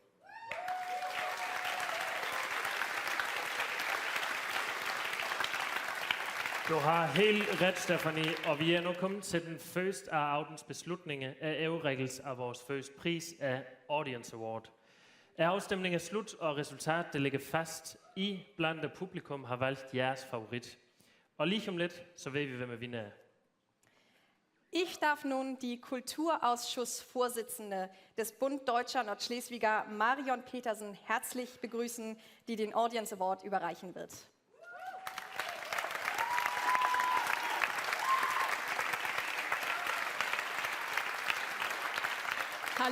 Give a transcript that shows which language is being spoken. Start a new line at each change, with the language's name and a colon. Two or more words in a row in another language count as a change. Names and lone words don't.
Danish: Du har helt ret, Stefanie, og vi er nu kommet til den første af aftens beslutninger af afrækkelse af vores første pris af Audience Award. Afstemningen er slut, og resultatet ligger fast. I blandt det publikum har valgt jeres favorit. Og lige om lidt, så ved vi, hvem er vinder.
German: Ich darf nun die Kulturausschussvorsitzende des Bund Deutscher Nordschleswiger, Marion Petersen, herzlich begrüßen, die den Audience Award überreichen wird. Hallo.